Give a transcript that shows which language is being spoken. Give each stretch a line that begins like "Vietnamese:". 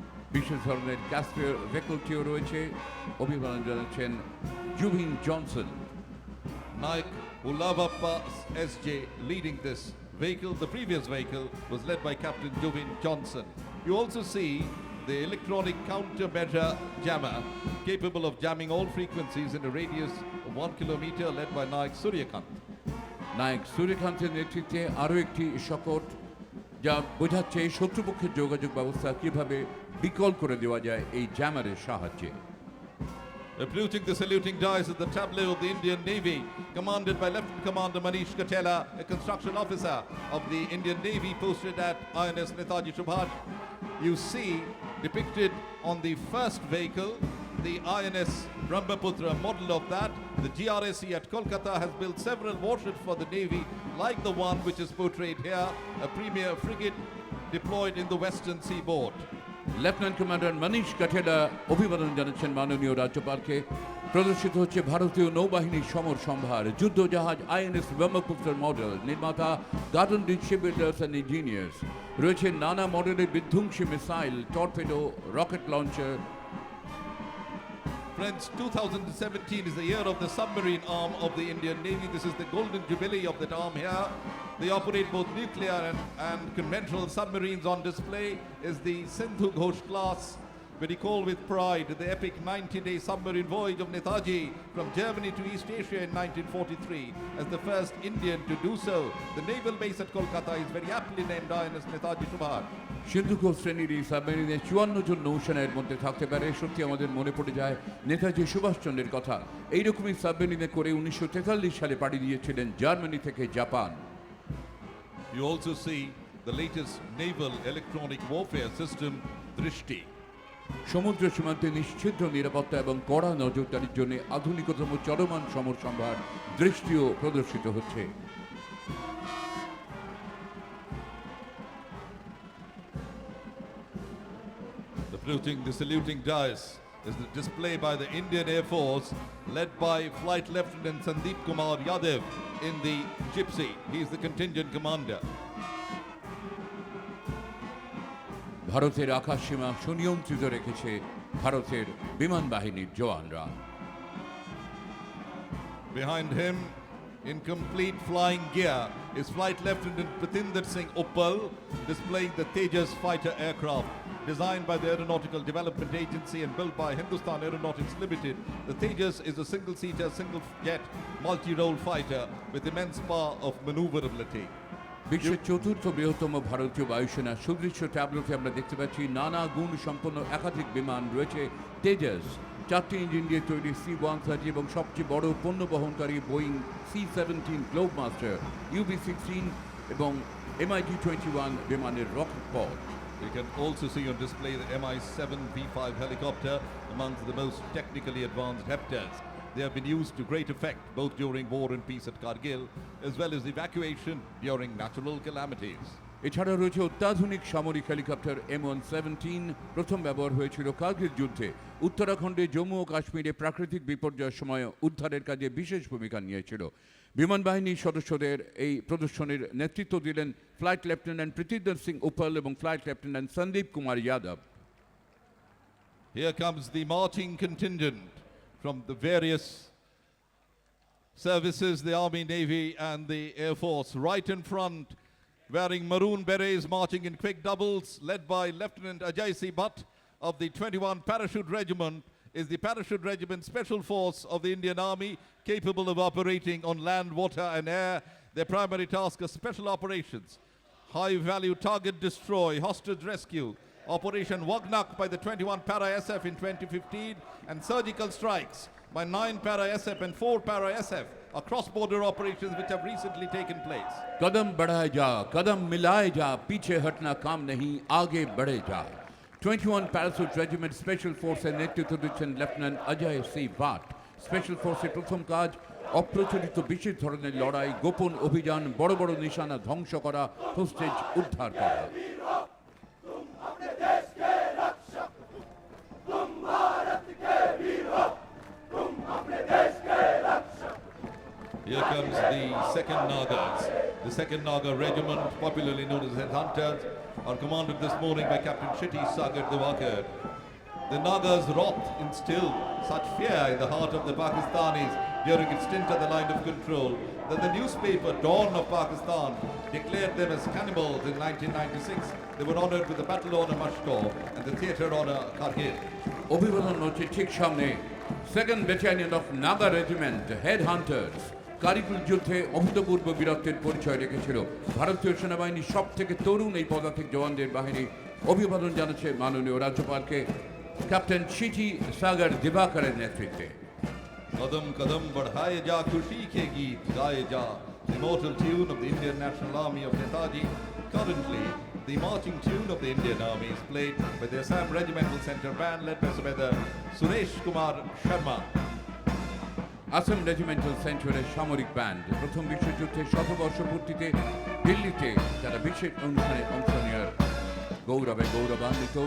Bangla: বিশেষ ধরনের ক্যাসপিয়ার ভেহিকলটিও রয়েছে। অভিবাদন জানাচ্ছেন Zubeen Johnson.
English: Naik Ulavappa SJ leading this vehicle. The previous vehicle was led by Captain Jovin Johnson. You also see the electronic countermeasure jammer capable of jamming all frequencies in a radius of 1 kilometer, led by Naik Suryakant.
Bangla: নায়ক সূর্যকান্তের নেতৃত্বে আরও একটি শকট যা বোঝাচ্ছে শত্রুপক্ষের যোগাযোগ ব্যবস্থা কিভাবে বিকল করে দেওয়া যায় এই জ্যামারের সাহায্যে।
English: Approving the saluting dice at the tableau of the Indian Navy, commanded by Lieutenant Commander Manish Katela, a construction officer of the Indian Navy posted at INS Netaji Subhash. You see depicted on the first vehicle the INS Brahmaputra model of that. The GRSC at Kolkata has built several warships for the Navy, like the one which is portrayed here, a premier frigate deployed in the western seaboard.
Bangla: Lieutenant commander মনীষ কাঠেলা অভিবাদন জানাচ্ছেন মাননীয় রাজ্যপালকে। প্রদর্শিত হচ্ছে ভারতীয় নৌবাহিনীর সমর সম্ভার, যুদ্ধ জাহাজ আইএনএস ব্রহ্মপুত্র মডেল, নির্মাতা garden ditch shipbuilders and engineers. রয়েছে নানা মডেলের বিধ্বংসী missile, torpedo, rocket launcher.
English: Friends, 2017 is the year of the submarine arm of the Indian Navy. This is the golden jubilee of that arm here. They operate both nuclear and conventional submarines. On display is the Sindhu Ghosh class we recall with pride the epic 90-day submarine voyage of Netaji from Germany to East Asia in 1943. As the first Indian to do so, the naval base at Kolkata is very aptly named INS Netaji Subhas.
Bangla: সিন্ধুঘ শ্রেণীর এই সাবমেরিনে 54 জন নৌসেনার মধ্যে থাকতে পারে। সত্যি আমাদের মনে পড়ে যায় নেতাজি সুভাষচন্দ্রের কথা। এইরকমই সাবমেরিনে করে 1943 সালে পাড়ি দিয়েছিলেন জার্মানি থেকে Japan.
English: You also see the latest naval electronic warfare system, Drishti.
Bangla: সমুদ্র সীমান্তে নিশ্চিদ্র নিরাপত্তা এবং কড়া নজরদারির জন্য আধুনিকতম চলমান সমর সম্ভার দৃষ্টিও প্রদর্শিত হচ্ছে।
English: The saluting dice is the display by the Indian Air Force led by Flight Lieutenant Sandeep Kumar Yadav in the Gypsy. He is the contingent commander.
Bangla: ভারতের আকাশ সীমা সুনিয়ন্ত্রিত রেখেছে ভারতের বিমান বাহিনীর জওয়ানরা।
English: Behind him, in complete flying gear, is Flight Lieutenant Pratinder Singh Uppal, displaying the Tejas fighter aircraft. Designed by the Aeronautical Development Agency and built by Hindustan Aeronautics Limited, the Tejas is a single-seater, single-jet, multi-role fighter with immense power of maneuverability.
Bangla: বিশ্বের চতুর্থ বৃহত্তম ভারতীয় বায়ুসেনা সুদৃশ্য ট্যাবলোতে আমরা দেখতে পাচ্ছি নানা গুণ সম্পন্ন একাধিক বিমান রয়েছে। তেজাস 4টি ইঞ্জিন দিয়ে তৈরি C-130 এবং সবচেয়ে বড় পণ্য বহনকারী বোয়িং C-17 গ্লোবমাস্টার, UB-16 এবং MiG-21 বিমানের রকেট পথ।
English: You can also see on display the Mi-7 V5 helicopter amongst the most technically advanced Hepters. They have been used to great effect both during war and peace at Kargil as well as evacuation during natural calamities.
Bangla: এছাড়া রয়েছে অত্যাধুনিক সামরিক helicopter M117, প্রথম ব্যবহার হয়েছিল কার্গিল যুদ্ধে। উত্তরাখণ্ডে জম্মু ও কাশ্মীরে প্রাকৃতিক বিপর্যয়ের সময় উদ্ধারের কাজে বিশেষ ভূমিকা নিয়েছিল। বিমান বাহিনীর সদস্যদের এই প্রদর্শনীর নেতৃত্ব দিলেন ফ্লাইট লেফটেন্যান্ট প্রীতিন্দর সিং উপল এবং flight lieutenant Sandeep Kumar Yadav.
English: Here comes the marching contingent from the various services, the Army, Navy and the Air Force. Right in front, wearing maroon berets, marching in quick doubles, led by Lieutenant Ajay C. Bhatt of the 21 Parachute Regiment, is the Parachute Regiment Special Force of the Indian Army, capable of operating on land, water and air. Their primary task is special operations, high-value target destroy, hostage rescue, Operation Wagnak by the 21 Para-SF in 2015, and surgical strikes by 9 Para-SF and 4 Para-SF are cross-border operations which have recently taken place.
Hindi: कदम बढ़ाए जा, कदम मिलाए जा, पीछे हटना काम नहीं, आगे बढ़े जा।
Bangla: 21 প্যারাশুট রেজিমেন্ট স্পেশাল ফোর্সের নেতৃত্ব দিচ্ছেন lieutenant Ajay C Bhatt. Special ফোর্সের প্রথম কাজ অপ্রচলিত বিশেষ ধরনের লড়াই, গোপন অভিযান, বড় বড় নিশানা ধ্বংস করা, হোস্টেজ উদ্ধার করা।
English: Here comes the second Nagas. The second Naga regiment, popularly known as Headhunters, are commanded this morning by Captain Shitty Sagar Diwakar. The Nagas' wrath instilled such fear in the heart of the Pakistanis during its stint at the line of control that the newspaper Dawn of Pakistan declared them as cannibals in 1996. They were honoured with the Battle Honour Mashkor and the Theatre Honour Kargil.
Bangla: অভিবাদন হচ্ছে ঠিক সামনে second battalion of Naga regiment head hunters. কারিকুল যুদ্ধে অভূতপূর্ব বীরত্বের পরিচয় রেখেছিল। ভারতীয় সেনাবাহিনীর সব থেকে তরুণ এই পদাতিক জওয়ানদের বাহিনী অভিবাদন জানাচ্ছে মাননীয় রাজ্যপালকে ক্যাপ্টেন শিটি সাগর দিবাকরের নেতৃত্বে।
Hindi: Kadam kadam badhaye ja, khushi ke geet gaye ja.
English: The immortal tune of the Indian National Army of Netaji. Currently, the marching tune of the Indian Army is played by the Assam Regimental Centre Band led by Subedar Suresh Kumar Sharma.
Bangla: Assam regimental সেন্টারের সামরিক band প্রথম বিশ্বযুদ্ধের শতবর্ষপূর্তিতে দিল্লিতে তারা বিশেষ অনুষ্ঠানে অংশ নেওয়ার গৌরবে গৌরবান্বিত।